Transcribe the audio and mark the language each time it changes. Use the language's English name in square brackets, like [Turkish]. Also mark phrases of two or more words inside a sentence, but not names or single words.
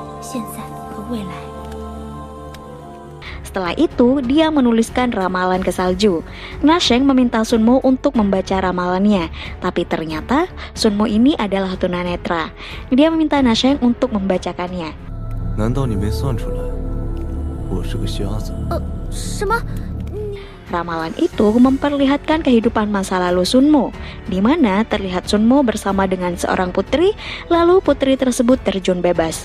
[Chinese] 现在和未来。 [Indonesian] Setelah itu, dia menuliskan ramalan ke salju. Nasheng meminta Sunmo untuk membaca ramalannya, tapi ternyata Sunmo ini adalah tunanetra. Dia meminta Nasheng untuk membacakannya. [Chinese] 难道你没算出来，我是个瞎子？什么？ [Indonesian] Ramalan itu memperlihatkan kehidupan masa lalu Sunmo, di mana terlihat Sunmo bersama dengan seorang putri, lalu putri tersebut terjun bebas.